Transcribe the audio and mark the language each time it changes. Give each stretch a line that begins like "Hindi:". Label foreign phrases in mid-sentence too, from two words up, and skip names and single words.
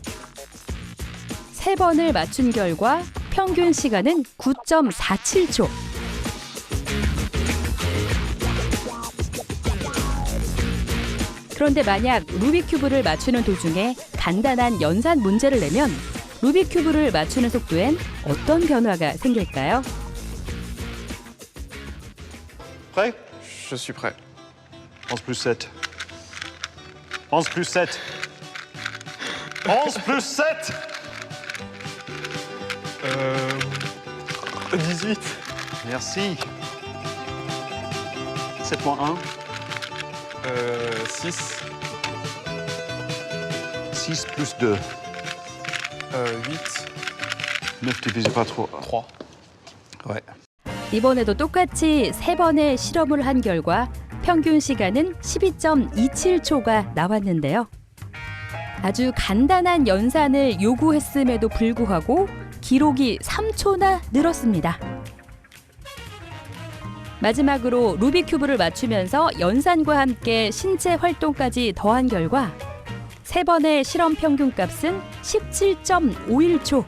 Korean: 3번을 맞춘 결과 평균 시간은 9.47초. 그런데 만약 루빅 큐브를 맞추는 도중에 간단한 연산 문제를 내면 루빅 큐브를 맞추는 속도엔 어떤 변화가 생길까요?
French: Prêt? Je suis prêt. 11 plus 7. 11 plus 7. 11 plus 7. 18. Merci. 7.1. 6, 6 plus 2. 8, 9 divisé par 3. 3. Ouais.
Korean: 이번에도 똑같이 3번의 실험을 한 결과 평균 시간은 12.27초가 나왔는데요. 아주 간단한 연산을 요구했음에도 불구하고 기록이 3초나 늘었습니다. 마지막으로 루빅 큐브를 맞추면서 연산과 함께 신체 활동까지 더한 결과 3번의 실험 평균 값은 17.51초.